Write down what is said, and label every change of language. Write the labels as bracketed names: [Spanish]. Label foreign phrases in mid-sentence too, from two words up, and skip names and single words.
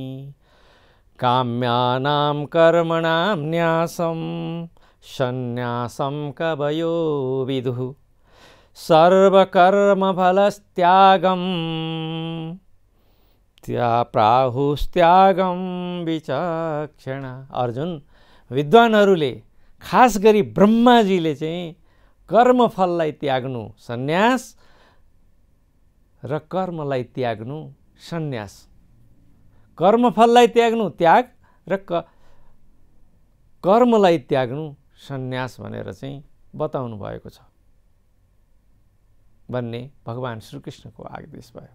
[Sanskrit] काम्यानां कर्मणां न्यासं सन्न्यासं कवयो विदुः सर्वकर्मफलत्यागं प्राहुस्त्यागं विचक्षण। [Nepali] अर्जुन, विद्वानहरूले खास गरी ब्रह्माजीले चाहिँ कर्मफललाई त्याग्नु सन्यास र कर्मलाई त्याग्नु सन्यास, कर्मफललाई त्याग्नु त्याग र कर्मलाई त्याग्नु सन्यास भनेर चाहिँ बताउनु भएको छ भन्ने भगवान श्रीकृष्णको आदेश भयो।